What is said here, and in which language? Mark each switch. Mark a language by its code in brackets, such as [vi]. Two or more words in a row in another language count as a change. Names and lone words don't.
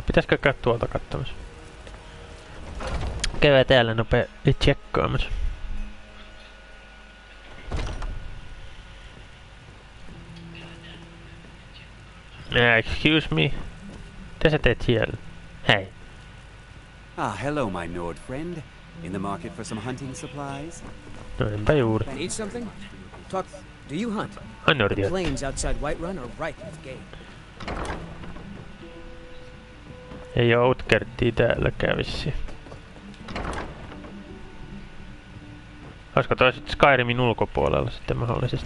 [fi] Pitäisikö käydä tuolta katsomassa? Käydään täällä nopea tsekkaamassa. [en] Excuse me. [fi] Mitä sä teet siellä? Hei. [en] Ah, hello, my Nord friend. In the market for some hunting supplies? [fi] No, enpä juuri. [en] Need something? Talk. Do you hunt? The plains outside Whiterun are ripe with game. [fi] Ei oo Utgardia täälläkään vissiin. Olisiko toi sit Skyrimin ulkopuolella sitten mahdollisesti?